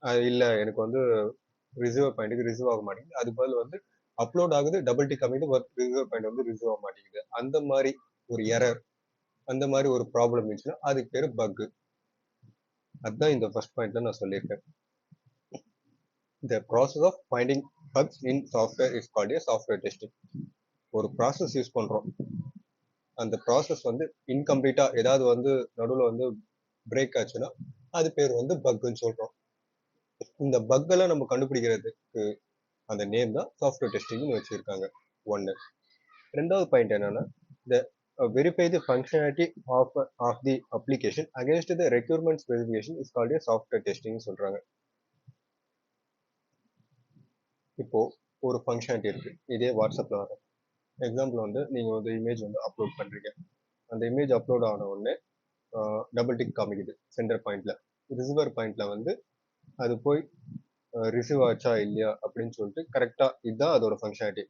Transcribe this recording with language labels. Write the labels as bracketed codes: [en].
[ta] இல்லை எனக்கு ரிசீவர் பாயிண்ட்டுக்கு ரிசீவ் ஆக மாட்டேங்குது, அது பதில் அப்லோட் ஆகுது, double tick அமைது, receiver point receive ஆக மாட்டேங்குது, அந்த மாதிரி ஒரு எரர், அந்த மாதிரி ஒரு ப்ராப்ளம் இருந்துச்சுன்னா அதுக்கு பேர் பக். அதுதான் இந்த ஃபர்ஸ்ட் பாயிண்ட்ல நான் சொல்லியிருக்கேன். [en] The process of finding bugs in software is called a software testing. [ta] ஒரு ப்ராசஸ் யூஸ் பண்றோம், அந்த ப்ராசஸ் இன்கம்ப்ளீட்டா ஏதாவது நடுவில் பிரேக் ஆச்சுன்னா அது பேர் பக்னு சொல்றோம். இந்த பக் எல்லாம் நம்ம கண்டுபிடிக்கிறதுக்கு அந்த நேம் தான் சாஃப்ட்வேர் டெஸ்டிங்னு வச்சிருக்காங்க. ஒன்று. ரெண்டாவது பாயிண்ட் என்னன்னா, [en] the verify the functionality of the application against the requirement specification is called a software testing [ta] சொல்றாங்க. இப்போ ஒரு ஃபங்க்ஷனாலிட்டி இருக்கு, இதே வாட்ஸ்அப்ல வர எக்ஸாம்பிள் நீங்க இமேஜ் அப்லோட் பண்றீங்க. அந்த இமேஜ் அப்லோட் ஆன உடனே டபுள் டிக் காமிக்குது சென்டர் பாயிண்ட்ல. ரிசீவர் பாயிண்ட்ல அது போய் ரிசீவ் ஆச்சா இல்லையா அப்படின்னு சொல்லிட்டு கரெக்டா இதுதான் அதோட ஃபங்க்ஷனாலிட்டி.